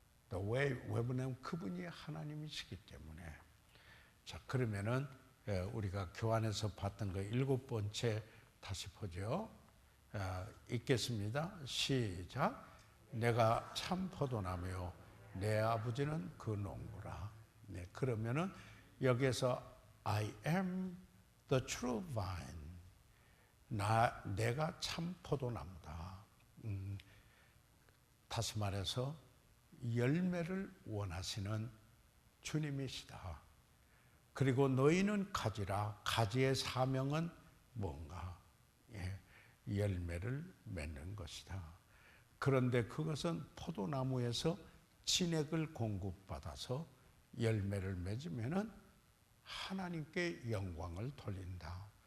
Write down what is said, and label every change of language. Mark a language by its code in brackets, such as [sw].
[en] The way, [ko] 왜 그러냐면 그분이 하나님이시기 때문에. 자, 그러면은 우리가 교환해서 봤던 거 일곱 번째 다시 보죠. 읽겠습니다. 시작. 내가 참 포도나무요 내 아버지는 그 농부라. 네, 그러면은 여기에서 [en] I am the true vine. [ko] 내가 참 포도나무다. 다시 말해서 열매를 원하시는 주님이시다. 그리고 너희는 가지라. 가지의 사명은 뭔가? 열매를 맺는 것이다. 그런데 그것은 포도나무에서 진액을 공급받아서 열매를 맺으면은 하나님께 영광을 돌린다.